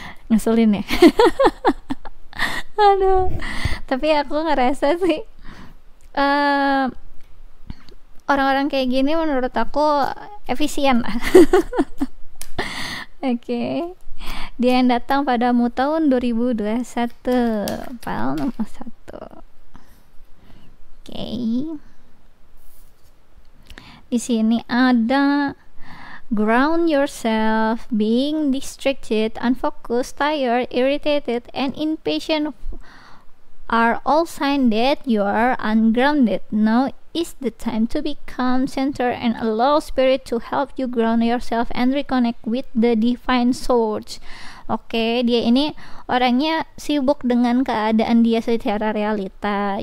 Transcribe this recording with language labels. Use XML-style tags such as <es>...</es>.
<id>Ngeselin ya. Aduh, tapi aku ngerasa sih orang-orang kayak gini menurut aku efisien lah. Oke. Dia yang datang padamu tahun 2021, file nomor 1. Oke. Di sini ada</id> <en>ground yourself, being distracted, unfocused, tired, irritated, and impatient are all signs that you are ungrounded. Now is the time to become centered and allow spirit to help you ground yourself and reconnect with the divine source.</en> <id>Oke, dia ini orangnya sibuk dengan keadaan dia secara realita.</id>